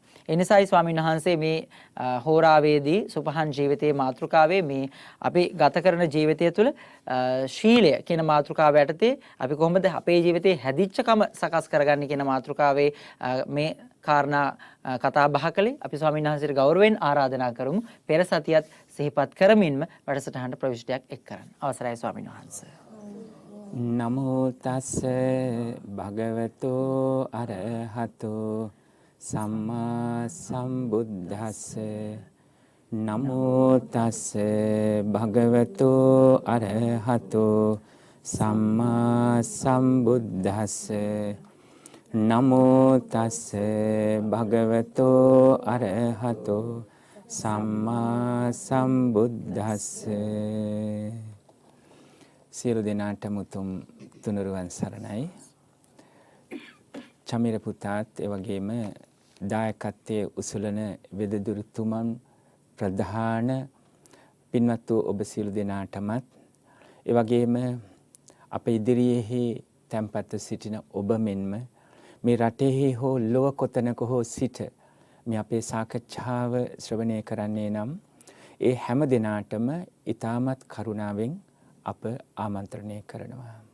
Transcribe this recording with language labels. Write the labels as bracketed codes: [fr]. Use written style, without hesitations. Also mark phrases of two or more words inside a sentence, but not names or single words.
[si] ඒ නිසායි ස්වාමීන් වහන්සේ මේ හෝරාවේදී සුපහන් ජීවිතයේ මාතෘකාවේ මේ අපි ගත කරන ජීවිතය තුළ ශීලය කියන මාතෘකාව යටතේ අපි කොහොමද අපේ ජීවිතේ හැදිච්චකම සකස් කරගන්නේ කියන මාතෘකාවේ මේ කාරණා කතා බහ කළේ. අපි ස්වාමීන් වහන්සේට ගෞරවයෙන් ආරාධනා කරමු පෙර සතියත් සිහිපත් කරමින්ම වැඩසටහනට ප්‍රවිෂ්ටයක් එක් කරන්න. අවසරයි ස්වාමීන් වහන්සේ. [pi] නමෝ තස් භගවතෝ අරහතෝ සම්මා සම්බුද්දස්ස. නමෝ තස් භගවතෝ අරහතෝ සම්මා සම්බුද්දස්ස. නමෝ තස් භගවතෝ අරහතෝ සම්මා සම්බුද්දස්ස. [si] සියලු දෙනාටම උතුම් තුනුරුවන් සරණයි. චමිර පුතාත් එවැගේම දායකත්වයේ උසුලන වෙදදුරුතුමන් ප්‍රධාන පින්වත් වූ ඔබ සියලු දෙනාටමත් එවැගේම අප ඉදිරියේ තැන්පත්ව සිටින ඔබ මෙන්ම මේ රටෙහි හෝ ලොව කොතනක හෝ සිට මේ අපේ සාකච්ඡාව ශ්‍රවණය කරන්නේ නම් ඒ හැම දිනාටම ඊටමත් කරුණාවෙන් අප ආමන්ත්‍රණය කරනවා.